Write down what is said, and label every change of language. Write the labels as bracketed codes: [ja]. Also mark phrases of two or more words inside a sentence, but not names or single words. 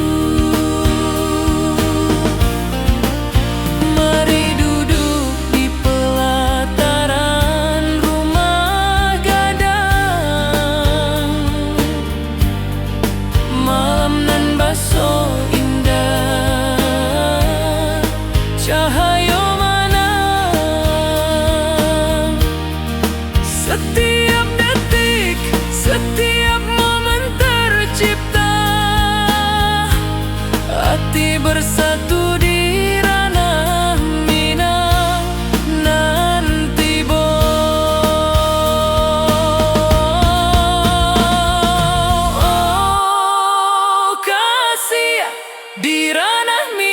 [id] Mari duduk di pelataran rumah gadang. [min] Malam nan baso indah, [id] cahaya mana. Setiap detik, setiap momen tercipta. Hati bersatu di ranah minang nanti oh kasih di ranah